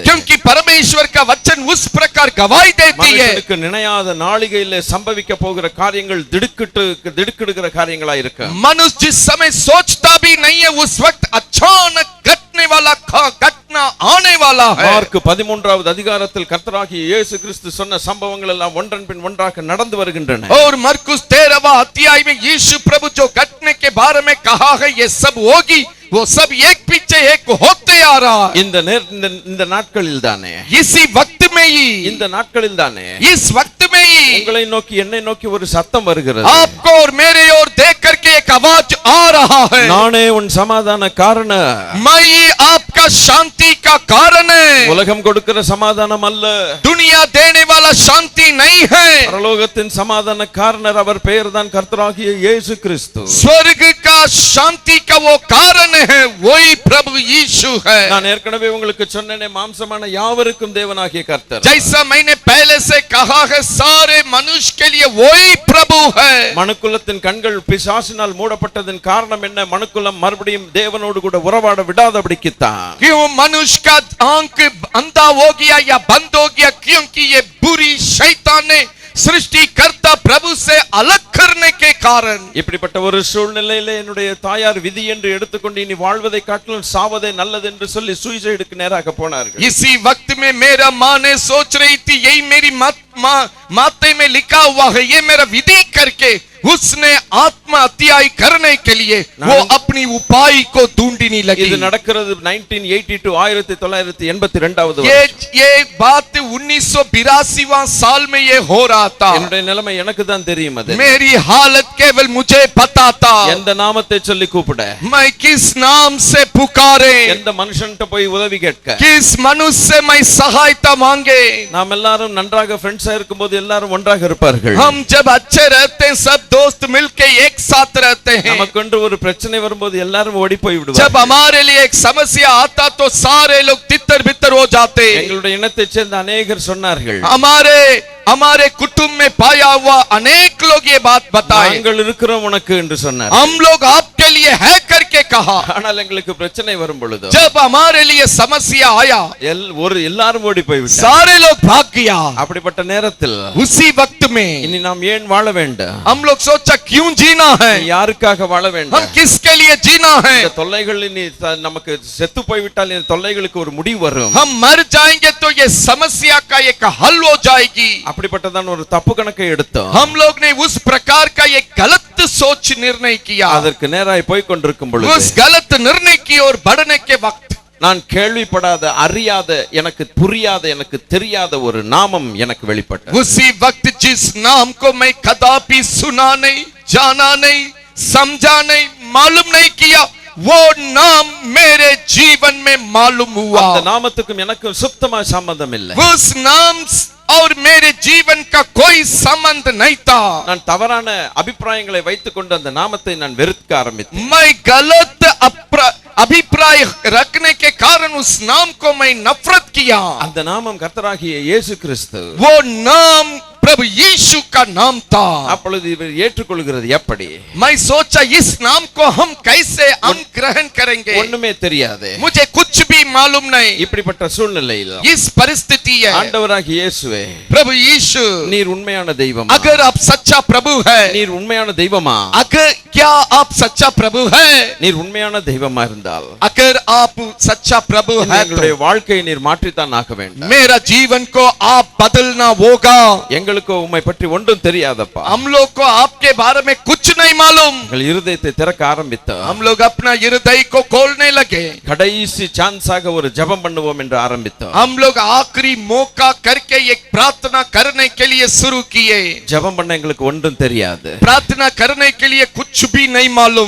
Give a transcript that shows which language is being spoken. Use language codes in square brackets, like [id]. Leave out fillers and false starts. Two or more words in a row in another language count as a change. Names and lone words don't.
[hi] क्योंकि परमेश्वर का वचन उस प्रकार गवाही देती है। [ta] மனுஷனுக்கு நினையாத நாளிகையிலே சம்பவிக்க போகிற காரியங்கள் திடுக்கிடுகிற காரியங்களா இருக்கு. [hi] मनुष्य जिस समय सोचता भी नहीं है उस वक्त अचानक घटने वाला घटना आने वाला है। [ta] மார்க் 13வது அதிகாரத்தில் கர்த்தராகிய இயேசு கிறிஸ்து சொன்ன சம்பவங்கள் எல்லாம் ஒன்றன் பின் ஒன்றாக நடந்து வருகின்றன. [hi] और मरकुस 13वां अध्याय में यीशु प्रभु जो घटने के बारे में कहा है ये सब होगी, वो सब एक पीछे एक होते आ रहा है। [ta] இந்த நாட்களில் தானே, [hi] इसी वक्त में ही, [ta] இந்த நாட்களில் தானே, [hi] इस वक्त में ही [ta] உங்களை நோக்கி என்னை நோக்கி ஒரு சத்தம் வருகிறது. [hi] आपको और मेरे ओर देख करके एक आवाज आ रहा है, [ta] நானே உன் சமாதான காரணம், [hi] मैं ही आपका शांति का कारण है। [ta] உலகம் கொடுக்கிற சமாதானம் அல்ல, [hi] दुनिया देने वाला शांति नहीं है, [ta] பரலோகத்தின் சமாதான காரணர் அவர் பெயர்தான் கர்த்தராகிய இயேசு கிறிஸ்து. [hi] स्वर्ग का शांति का वो कारण है, वही प्रभु यीशु है। [ta] நான் ஏற்கனவே உங்களுக்கு சொன்னேனே, மாம்சமான யாவருக்கும் தேவனாகிய கர்த்தர். [hi] जैसा मैंने पहले से कहा है, सारे मनुष्य के लिए वही प्रभु है। [ta] மனுக்குலத்தின் கண்கள் பிசாசினால் மூடப்பட்டதன் காரணம் என்ன? மனுக்குலம் மறுபடியும் தேவனோடு கூட உறவாட விடாதபடிக்குத்தான். [hi] क्यों मनुष्य का आंख अंधा हो गया या बंद हो गया? क्योंकि ये बुरी शैतान ने सृष्टिकर्ता प्रभु से अलग करने के कारण। [ta] இப்படிப்பட்ட ஒரு சூழ்நிலையில என்னுடைய தாயார் விதி என்று எடுத்துக்கொண்டு இனி வாழ்வதை காட்டிலும் சாவதே நல்லது என்று சொல்லி சூசைடுக்கு நேராக போனார்கள். [hi] इसी वक्त में मेरा माँ ने सोच रही थी, यही मेरी माते में लिखा हुआ है, ये मेरा विधि करके उसने आत्महत्या करने के लिए वो अपनी उपाय को ढूंढने लगी। [ta] இது நடக்கிறது 1982 1982வது வருஷம். [hi] ये बात 1982वां साल में ये हो रहा था। [ta] என்னுடைய நிலைமை எனக்கு தான் தெரியும். அது [hi] मेरी हालत केवल मुझे पता था। [ta] எந்த நாமத்தை சொல்லி கூப்பிட, [hi] मैं किस नाम से पुकारे, [ta] எந்த மனுஷன்ட்ட போய் உதவி கேட்க, [hi] किस मनुष्य से मैं सहायता मांगे। [ta] நாம் எல்லாரும் நன்றாக ஃப்ரெண்ட்ஸா இருக்கும்போது எல்லாரும் ஒன்றாக இருப்பார்கள். [hi] हम जब अच्छे रहते हैं सब दोस्त मिलके एक साथ रहते हैं। [ta] நமக்கு ஒரு பிரச்சனை வரும்போது எல்லாரும் ஓடி போய் விடுவார்கள். [hi] जब हमारे लिए एक समस्या आता तो सारे लोग तितर बितर हो जाते। [ta] எங்களுடைய இனத்தைச் சேர்ந்த अनेகர் சொன்னார்கள், [hi] हमारे कुटुंब में पाया हुआ अनेक लोग ये बात बताए, [ta] நாங்கள் இருக்கிறோம் உனக்கு என்று சொன்னார். [hi] हम लोग आपके लिए है करके कहा। [ta] ஆனால் எங்களுக்கு பிரச்சனை வரும் பொழுது, [hi] जब हमारे लिए समस्या आया [ta] எல்லாரும் ஓடி போய் விட்டார்கள். [hi] सारे लोग भाग गया। [ta] அப்படிப்பட்ட நேரத்தில் [hi] उसी वक्त में [ta] இனி நாம் ஏன் வாழ வேண்டும்? [hi] हम लोग सोचा क्यों जीना है, [ta] யாருக்காக வாழ [hi] हम [ta] வேண்டும்? [hi] किसके लिए जीना है। [ta] இந்த தொல்லைகள் இனி நமக்கு செத்து போய்விட்டால் இந்த தொல்லைகளுக்கு ஒரு முடிவு வரும். [hi] हम मर जाएंगे तो ये समस्या का एक हल हो जाएगी। [ta] அப்படிப்பட்டதான் ஒரு தப்பு கணக்கை எடுத்தோம். [hi] हम लोग ने उस प्रकार का एक गलत सोच निर्णय किया। [ta] அதற்கு நேராய் போய் கொண்டிருக்கும் பொழுது, [hi] उस गलत निर्णय की ओर बढ़ने के वक्त [ta] நான் கேள்விப்படாத, அறியாத, எனக்கு புரியாத, எனக்கு தெரியாத ஒரு நாமம் எனக்கு வெளிப்பட்டது. [hi] उसी वक्त जिस नाम को मैं कदापि सुना नहीं, जाना नहीं, समझा नहीं, मालूम नहीं किया, वो नाम मेरे जीवन में मालूम हुआ। [ta] அந்த நாமத்துக்கும் எனக்கும் சுத்தமா சம்பந்தம் இல்லை. [hi] उस नाम और मेरे जीवन का कोई संबंध नहीं था। [ta] நான் தவறான அபிப்பிராயங்களை வைத்துக்கொண்டு அந்த நாமத்தை நான் வெறுக்க ஆரம்பித்தேன். [hi] मैं गलत अभिप्राय रखने के कारण उस नाम को मैं नफरत किया। [ta] அந்த நாமம் கர்த்தராகிய இயேசு கிறிஸ்து. [hi] वो नाम प्रभु यीशु का नाम था। [ta] அப்பொழுது இவர் ஏற்றுக்கொள்கிறது எப்படி? [hi] मैं सोचा इस नाम को हम कैसे ग्रहण करेंगे। [ta] ஒண்ணுமே தெரியாது, [hi] मुझे कुछ भी मालूम नहीं। [ta] இப்படிப்பட்ட சூழ்நிலையில் [hi] इस परिस्थिति है, [ta] ஆண்டவராகிய இயேசுவே, [hi] प्रभु यीशु, [ta] நீர் உண்மையான தெய்வம், [hi] अगर आप सच्चा प्रभु है, [ta] நீர் உண்மையான தெய்வமா, [hi] अगर क्या आप सच्चा प्रभु है? [ta] நீர் உண்மையான தெய்வமா இருந்தால் [hi] अगर आप सच्चा प्रभु है [ta] எங்களுடைய [hi] तो [ta] வாழ்க்கையை நீர் மாற்றித்தான் ஆக வேண்டும். [hi] मेरा जीवन को आप बदलना होगा. [ta] எங்களுக்கு உம்மை பற்றி ஒன்றும் தெரியாதப்பா. [hi] हम लोग को आपके बारे में कुछ नहीं मालूम. [ta] எங்கள் இருதயத்தை திறக்க ஆரம்பித்தோம். [hi] हम लोग अपना हृदय को खोलने लगे. [ta] கடைசி சான்ஸாக ஒரு ஜெபம் பண்ணுவோம் என்று ஆரம்பித்தோம். [hi] हम लोग आखिरी मौका करके एक प्रार्थना करने के लिए शुरू किए. [ta] ஜெபம் பண்ண எங்களுக்கு ஒன்றும் தெரியாது. [hi] प्रार्थना करने के लिए कुछ भी नहीं मालूम.